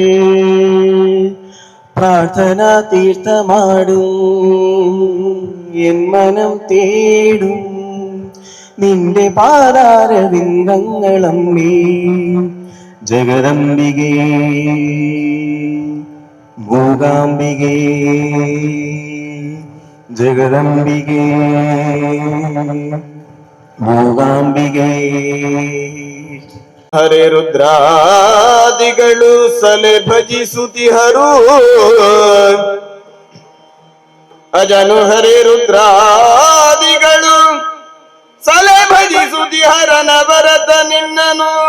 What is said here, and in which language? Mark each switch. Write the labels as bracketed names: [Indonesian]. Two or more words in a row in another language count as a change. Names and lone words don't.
[Malayalam] പ്രാർത്ഥനാ തീർത്ഥമാടും എൻ മനം തേടും നിന്റെ പാദാരവിന്ദങ്ങളമ്മേ ജഗദംബികേ മൂകാംബികേ ജഗദംബികേ മൂകാംബികേ [Kannada] ಹರೇ ರುದ್ರಾದಿಗಳು ಸಲೆ ಭಜಿಸುತಿಹರು ಅಜನು ಹರೇ ರುದ್ರಾದಿಗಳು ಸಲೆ ಭಜಿಸುತಿ ಹರನ ಭರತ ನಿನ್ನನು